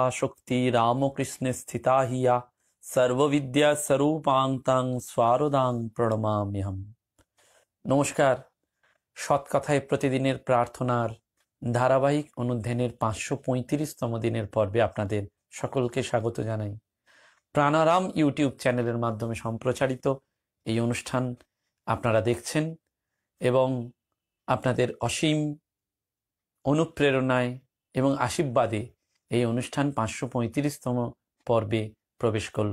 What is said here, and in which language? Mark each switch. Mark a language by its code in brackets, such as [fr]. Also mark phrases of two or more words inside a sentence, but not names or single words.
[sa] शक्ति रामकृष्ण स्थिता हिया सर्वविद्या स्वरूपां तां स्वारदां प्रणमाम्यहम। [bn] নমস্কার। সৎকথায় প্রতিদিনের প্রার্থনার ধারাবাহিক অনুধ্যানের 535তম দিনের পর্বে আপনাদের সকলকে স্বাগত জানাই। প্রাণারাম ইউটিউব চ্যানেলের মাধ্যমে সম্প্রচারিত এই অনুষ্ঠান আপনারা দেখছেন এবং আপনাদের অসীম অনুপ্রেরণায় এবং আশীর্বাদে এই অনুষ্ঠান 535তম পর্বে প্রবেশ করল।